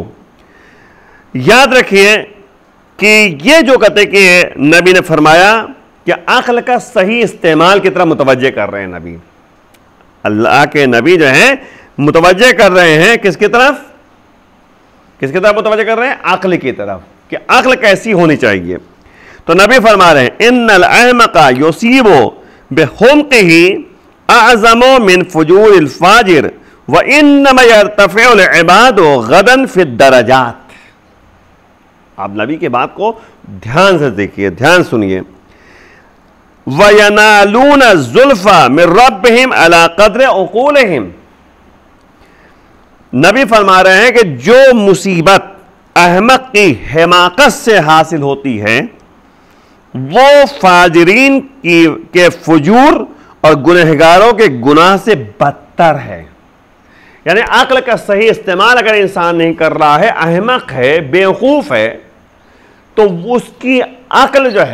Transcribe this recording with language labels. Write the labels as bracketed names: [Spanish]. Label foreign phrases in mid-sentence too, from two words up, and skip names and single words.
[Hindi] याद रखिए कि ये जो कहते कि नबी ने फरमाया कि अक्ल का सही इस्तेमाल की तरफ मुतवज्जे कर रहे हैं नबी, अल्लाह के नबी जो है मुतवज्जे कर रहे हैं किसकी तरफ, किसकी तरफ मुतवज्जे कर रहे हैं? अक्ल की तरफ, कि अक्ल कैसी होनी चाहिए। तो नबी फरमा रहे हैं [Arabic] إن الأحمق يصيب بحمقه أعظم من فجور الفاجر وإنما يرتفع العباد غدا في الدرجات. [Hindi] आप नबी की बात को ध्यान से देखिए, ध्यान सुनिए। [Arabic] وينالون الزلفى من ربهم على قدر عقولهم. [Hindi] नबी फरमा रहे हैं कि जो मुसीबत अहमक की हिमाकत से हासिल होती है वो फाजिरीन के फुजूर और गुनहगारों के गुनाह से बदतर है। यानी अक्ल का सही इस्तेमाल अगर इंसान नहीं कर रहा है, अहमक है, बेवकूफ़ है, तो उसकी अक्ल जो